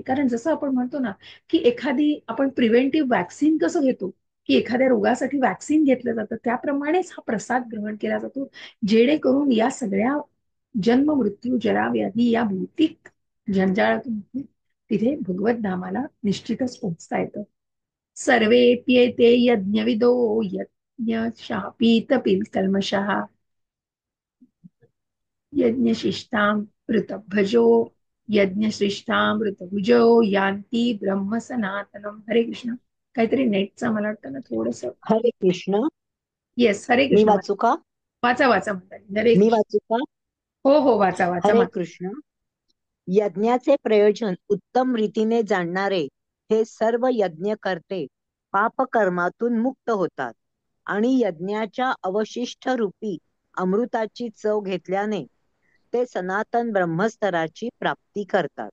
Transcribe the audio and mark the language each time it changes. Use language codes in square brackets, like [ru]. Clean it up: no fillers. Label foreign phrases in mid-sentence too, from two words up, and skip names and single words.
[mr] कारण जसं आपण म्हणतो ना, की एखादी आपण [en] preventive vaccine [mr] कसं घेतो, की एखाद्या रोगासाठी वॅक्सिन घेतलं जातं, त्याप्रमाणेच हा प्रसाद ग्रहण केला जातो, जेणेकरून या सगळ्या जन्म मृत्यू जरा व्याधी या भौतिक जंजाळातून तिथे भगवत धामाला निश्चितच पोहोचता येतं. [sa] सर्वेप्येते यज्ञविदो यज्ञशापीत कल्मषः यज्ञशिष्टामृतभजो यज्ञशिष्टामृतभुजो यान्ति ब्रह्म सनातनम. [mr] हरे कृष्ण. काहीतरी नेटचा मला वाटतं ना थोडस. हरे कृष्ण. येस, हरे मी कृष्ण. वाचू का? वाचा वाचा म्हणतात. हरे मी कृष्ण. वाचू का? हो हो, वाचा वाचा. हरे कृष्ण. यज्ञाचे प्रयोजन उत्तम रीतीने जाणणारे हे सर्व यज्ञ करते पापकर्मातून मुक्त होतात आणि यज्ञाच्या अवशिष्ट रूपी अमृताची चव घेतल्याने ते सनातन ब्रह्मस्तराची प्राप्ती करतात.